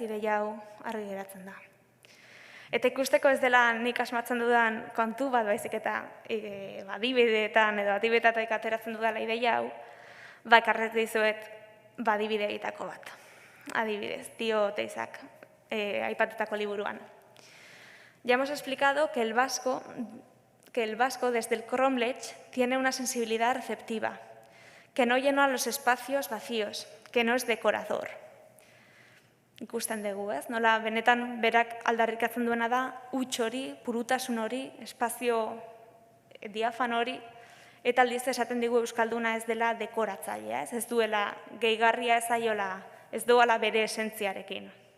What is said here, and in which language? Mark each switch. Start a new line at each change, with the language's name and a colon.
Basque: Ideia hau argi geratzen da. Eta ikusteko ez dela nik asmatzen dudan kontu bat baizik eta adibideetan edo adibidetatik ateratzen dudala ideia hau, ekarret dizuet adibide egitako bat. Adibidez, Tio Oteizak aipatutako liburuan.
Spanish: Ya hemos explicado que el vasco desde el Cromlech tiene una sensibilidad receptiva, que no llena los espacios vacíos, que no es decorador.
Basque: Ikusten dugu, ez? Nola benetan berak aldarrikatzen duena da huts hori, purutasun hori, espazio diafan hori, eta aldiz esaten digu euskalduna ez dela dekoratzailea, ez duela gehigarria ez doala bere esentziarekin.